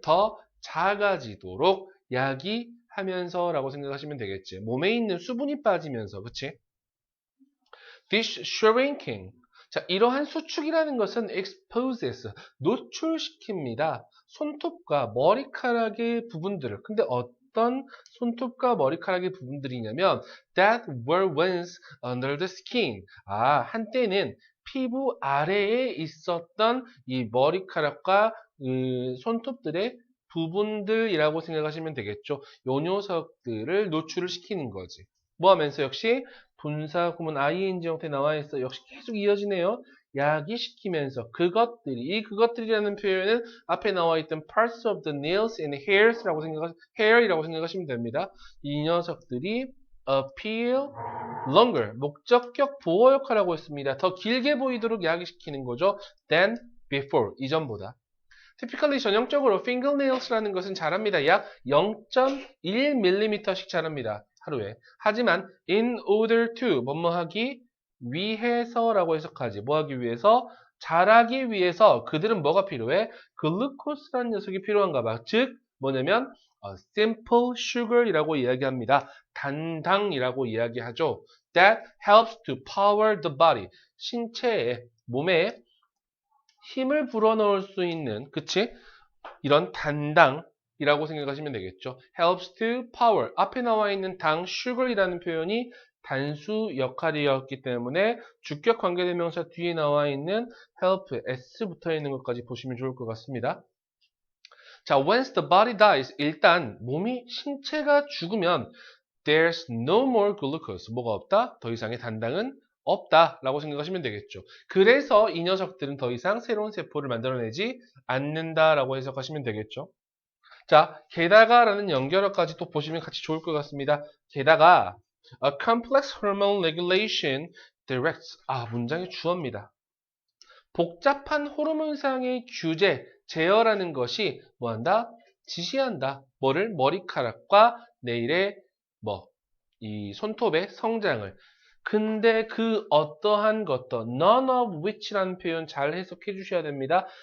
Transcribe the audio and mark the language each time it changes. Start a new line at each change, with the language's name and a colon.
Korean: 더 작아지도록 야기하면서 라고 생각하시면 되겠지. 몸에 있는 수분이 빠지면서. 그치?
English: This shrinking.
Korean: 자, 이러한 수축이라는 것은 exposes, 노출시킵니다. 손톱과 머리카락의 부분들을. 근데 어떤 손톱과 머리카락의 부분들이냐면
English: that were once under the skin.
Korean: 한때는 피부 아래에 있었던 이 머리카락과 손톱들의 부분들이라고 생각하시면 되겠죠. 요 녀석들을 노출을 시키는 거지. 뭐 하면서 역시 분사 구문 ing 형태 나와 있어. 역시 계속 이어지네요. 야기시키면서 이 그것들이라는 표현은 앞에 나와 있던
English: parts of the nails and hair
Korean: 이라고 생각하시면 됩니다. 이 녀석들이
English: appear longer,
Korean: 목적격 보호 역할을 하고 있습니다. 더 길게 보이도록 야기시키는 거죠.
English: than before,
Korean: 이전보다. typically 전형적으로 fingernails라는 것은 자랍니다. 약 0.1mm씩 자랍니다. 하루에. 하지만 in order to 뭐뭐 하기 위해서라고 해석하지. 뭐 하기 위해서? 자라기 위해서 그들은 뭐가 필요해? 글루코스라는 녀석이 필요한가 봐. 즉 뭐냐면 simple sugar이라고 이야기합니다. 단당이라고 이야기하죠.
English: That helps to power the body.
Korean: 신체에 몸에 힘을 불어넣을 수 있는, 그치? 이런 단당이라고 생각하시면 되겠죠.
English: helps to power.
Korean: 앞에 나와 있는 당, sugar이라는 표현이 단수 역할이었기 때문에 주격 관계대명사 뒤에 나와 있는 help, s 붙어 있는 것까지 보시면 좋을 것 같습니다. 자,
English: once the body dies,
Korean: 일단 신체가 죽으면
English: there's no more glucose.
Korean: 뭐가 없다? 더 이상의 단당은 없다라고 생각하시면 되겠죠. 그래서 이 녀석들은 더 이상 새로운 세포를 만들어내지 않는다라고 해석하시면 되겠죠. 자, 게다가라는 연결어까지 또 보시면 같이 좋을 것 같습니다. 게다가
English: a complex hormone regulation directs.
Korean: 문장의 주어입니다. 복잡한 호르몬상의 규제, 제어라는 것이 뭐한다? 지시한다. 뭐를? 머리카락과 네일의 이 손톱의 성장을. 근데 그 어떠한 것도
English: none of which
Korean: 라는 표현 잘 해석해 주셔야 됩니다.